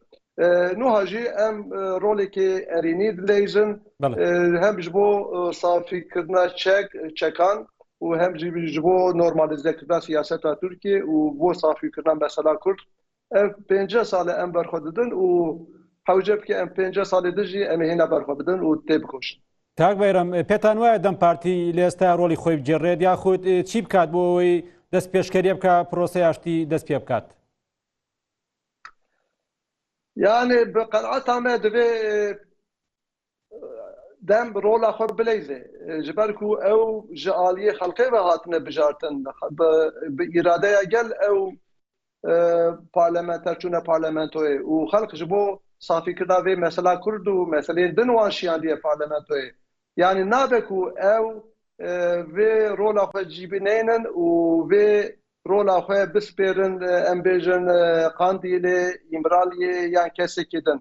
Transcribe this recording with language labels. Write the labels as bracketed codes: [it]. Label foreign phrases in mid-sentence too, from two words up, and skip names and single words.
[ku] Nuha jî em rolekê erînî dilêjin hem ji bo safîkirina çekan û hem jî ji bo normalizekirina siyaseta Tirkiye û bo safîkirina mesela Kurd ev 5 sal em berxwe didin û hewce bike em 5 salê din jî em ê hêne berxwe bidin û tê bikoşin. [ckb] کاک بەیرەم پێتان وایە دەم پارتی لە ئێستا ڕۆڵی خۆی بجێڕێت یاخود چی بکات بۆ ئەوەی دەست پێشکەریە بکە پرۆسەی ئاشتی دەست پێ بکات؟ [ku] Yani bi qenaeta me divê dem rola xwe bilêze ji ber ku ew ji aliyê xelkê ve hatine bijartin bi îradeya gel ew parlamenter çûne parlamentoyê û xelk ji bo safîkirina vê mesela Kurd û meseleyên din wan şiyandiye parlamentoyê yani nabe ku ew vê rola xwe cîbînênin û vê rola xwe bispêrin em bêjin qandîlê îmraliyê yan kesekê din.